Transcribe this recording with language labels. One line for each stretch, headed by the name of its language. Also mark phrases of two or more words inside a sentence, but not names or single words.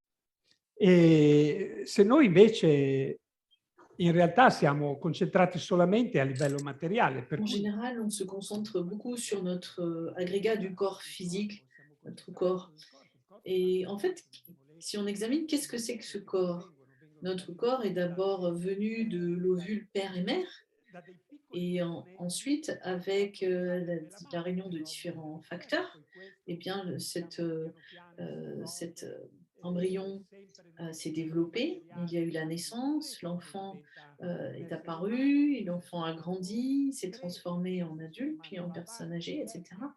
Italian: e se noi invece in realtà siamo concentrati solamente a livello materiale, per
French: En
Italian: cui
French: général, on se concentre beaucoup sur notre agrégat du corps physique, notre corps. Et en fait, si on examine, qu'est-ce que c'est que ce corps? Notre corps est d'abord venu de l'ovule père et mère, et ensuite, avec la réunion de différents facteurs, eh bien, cet embryon s'est développé, il y a eu la naissance, l'enfant est apparu, et l'enfant a grandi, s'est transformé en adulte, puis en personne âgée, etc.